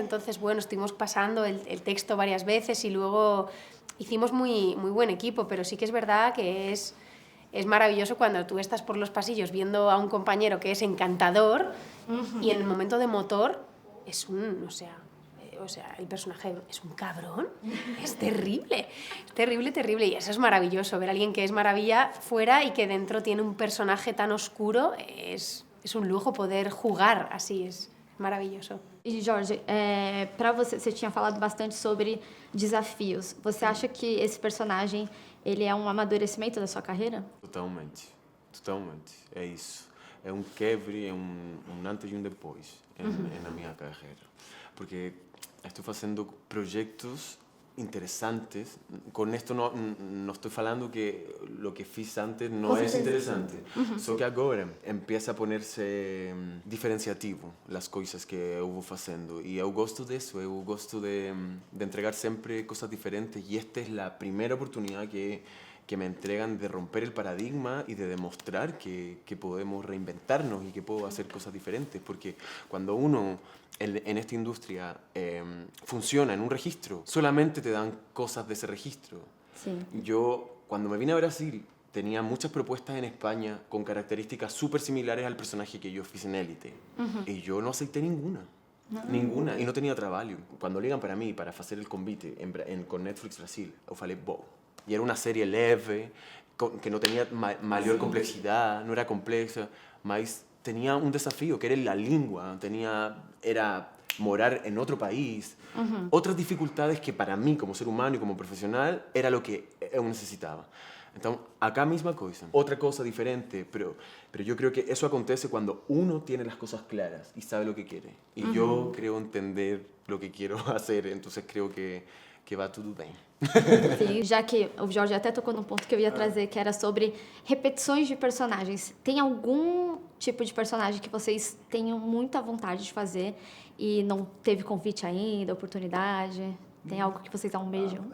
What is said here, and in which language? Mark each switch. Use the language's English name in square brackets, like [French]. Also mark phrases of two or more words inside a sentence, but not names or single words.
[Spanish] Entonces, bueno, estuvimos pasando el texto varias veces y luego hicimos muy buen equipo, pero sí que es verdad que es maravilloso cuando tú estás por los pasillos viendo a un compañero que es encantador y en el momento de motor es o sea, el personaje es un cabrón, es terrible, terrible y eso es maravilloso, ver a alguien que es maravilla fuera y que dentro tiene un personaje tan oscuro, es un lujo poder jugar así, es maravilloso. [Portuguese] E Jorge, para você tinha falado bastante sobre desafios. Você acha que esse personagem ele é um amadurecimento da sua carreira? Totalmente. É isso. É um quebre, é um antes e um depois na minha carreira. Porque estou fazendo projetos interesantes. [Spanish] Con esto no estoy falando que lo que fiz antes no es interesante. [Portuguese] Só que agora [Spanish] empieza a ponerse diferenciativo las [Portuguese] coisas que eu vou fazendo. E eu gosto disso, eu gosto de entregar sempre coisas diferentes. [Spanish] E esta es la primera oportunidad que me entregan de romper el paradigma y de demostrar que podemos reinventarnos y que puedo hacer cosas diferentes. Porque cuando uno en esta industria funciona en un registro, solamente te dan cosas de ese registro. Sí. Yo, cuando me vine a Brasil, tenía muchas propuestas en España con características súper similares al personaje que yo fiz en Élite. Y yo no acepté ninguna. Ninguna. Y no tenía trabajo. Cuando ligan para mí, para hacer el convite con Netflix Brasil, [Portuguese] eu falei, bom. [Spanish] Y era una serie leve, que no tenía mayor complejidad, no era compleja, mas tenía un desafío, que era la lengua, era morar en otro país, otras dificultades que para mí, como ser humano y como profesional, era lo que yo necesitaba. Entonces, acá misma cosa, otra cosa diferente, pero yo creo que eso acontece cuando uno tiene las cosas claras y sabe lo que quiere. Y yo creo entender lo que quiero hacer, entonces creo que [Portuguese] vai tudo bem. Sim, já que o Jorge até tocou num ponto que eu ia trazer, que era sobre repetições de personagens. Tem algum tipo de personagem que vocês tenham muita vontade de fazer e não teve convite ainda, oportunidade? Tem algo que vocês almejam?